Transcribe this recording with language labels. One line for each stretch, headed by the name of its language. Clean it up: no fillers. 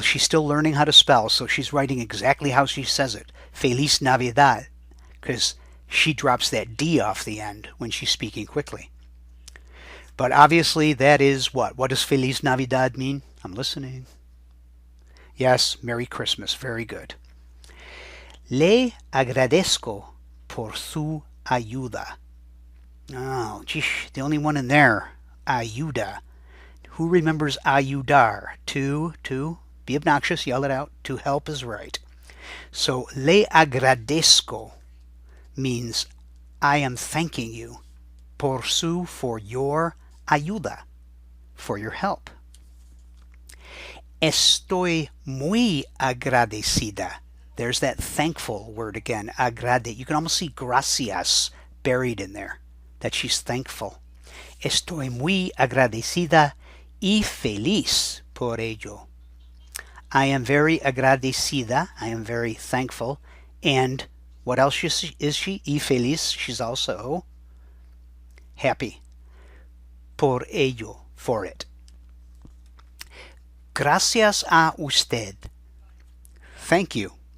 English: She's still learning how to spell, so she's writing exactly how she says it. Feliz Navidad. Because she drops that D off the end when she's speaking quickly. But obviously that is what? What does Feliz Navidad mean? I'm listening. Yes, Merry Christmas. Very good.
Spanish: Le agradezco por su ayuda.
English: Oh, geez, the only one in there. Ayuda. Who remembers ayudar? To be obnoxious, yell it out. To help is right. So, le agradezco means I am thanking you. Por su, for your ayuda, for your help.
Spanish: Estoy muy agradecida.
English: There's that thankful word again, agrade. You can almost see gracias buried in there, that she's thankful.
Spanish: Estoy muy agradecida y feliz por ello.
English: I am very agradecida, I am very thankful, and what else is she? Y feliz, she's also happy. Por ello, for it.
Spanish: Gracias a usted.
English: Thank you.